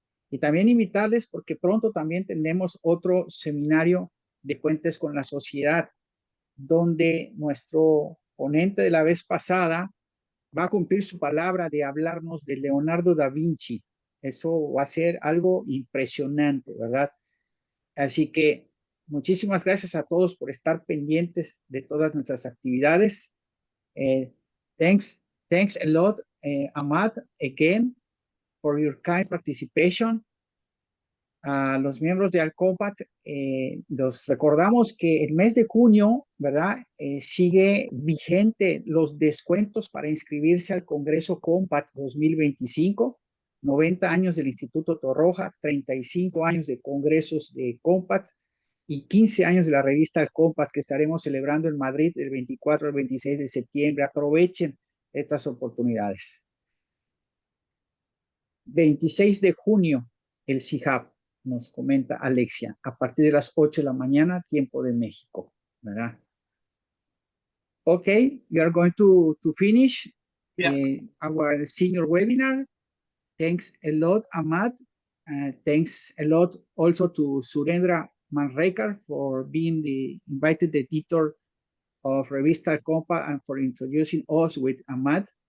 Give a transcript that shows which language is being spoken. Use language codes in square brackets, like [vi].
[es] Y también invitarles porque pronto también tendremos otro seminario de puentes con la sociedad, donde nuestro ponente de la vez pasada va a cumplir su palabra de hablarnos de Leonardo da Vinci. Eso va a ser algo impresionante, ¿verdad? Así que muchísimas gracias a todos por estar pendientes de todas nuestras actividades. [en] Thanks a lot, Ahmad, again, for your kind participation. [es] A los miembros de Alcopat, los recordamos que el mes de junio, ¿verdad? Sigue vigente los descuentos para inscribirse al Congreso Compact 2025, 90 años del Instituto Torroja, 35 años de congresos de Compact y 15 años de la revista El Compact que estaremos celebrando en Madrid del 24 al 26 de septiembre. Aprovechen estas oportunidades. 26 de junio, el CIHAB, nos comenta Alexia, a partir de las 8 de la mañana, tiempo de México, ¿verdad? [en] Okay, we are going to finish our senior webinar. Thanks a lot, Ahmad. Thanks a lot also to Surendra Manrekar for being the invited editor of Revista Compa and for introducing us with Ahmad.